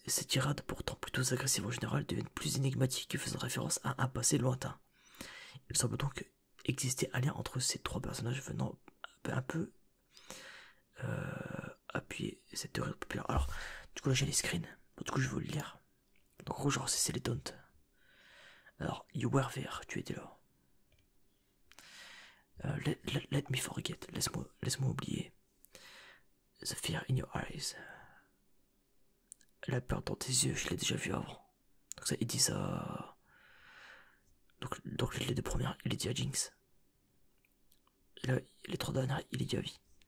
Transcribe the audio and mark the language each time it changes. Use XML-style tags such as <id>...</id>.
<fr>Ces tirades, pourtant plutôt agressives en général, deviennent plus énigmatiques, faisant référence à un passé lointain. Il semble donc exister un lien entre ces 3 personnages venant un peu appuyer cette théorie populaire. Alors, du coup là j'ai les screens, bon, du coup je vais vous le lire. Donc en gros genre c'est les taunts. Alors,</fr> <en>you were there,</en> <fr>tu étais là.</fr> <en>Let me forget,</en> <fr>laisse-moi oublier.</fr> <en>The fear in your eyes.</en> <fr>La peur dans tes yeux, je l'ai déjà vu avant. Donc ça, il dit ça. Donc les 2 premières, il est dit à Jinx. Et là, les 3 dernières, il est dit à Vi.</fr>